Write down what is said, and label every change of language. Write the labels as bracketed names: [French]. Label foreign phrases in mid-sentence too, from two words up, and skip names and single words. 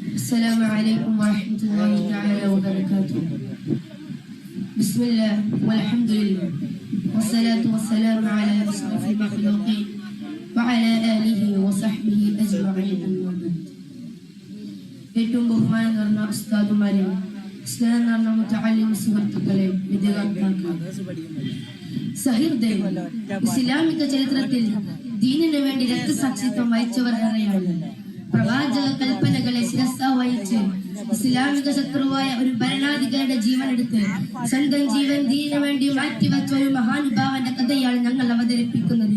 [Arabic] السلام عليكم ورحمة الله تعالى وبركاته. بسم الله والحمد لله والصلاة والسلام على أشرف المخلوقين وعلى آله وصحبه أجمعين. [Malayalam] ഏറ്റവും ബഹുമാനം നിറഞ്ഞ ഉസ്താദുമാരെ, സ്നേഹം നിറഞ്ഞ മുതഅല്ലിം സുഹൃത്തുക്കളെ, വിദ്യാർത്ഥികളെ, സഹൃദയം ഇസ്ലാമിക ചരിത്രത്തിൽ ദീനിനു വേണ്ടി രക്തസാക്ഷിത്വം വഹിച്ചവർ ഏറെയാണ്. പ്രവാചക കൽപ്പനകളെ ശിരസ വഹിച്ച് ഇസ്ലാമിക ശത്രുവായ ഒരു ഭരണാധികാരിയുടെ ജീവൻ എടുത്ത് സ്വന്തം ജീവൻ ദീനിനു വേണ്ടി മാറ്റിവെച്ച ഒരു മഹാനുഭാവന്റെ കഥയാണ് ഞങ്ങൾ അവതരിപ്പിക്കുന്നത്.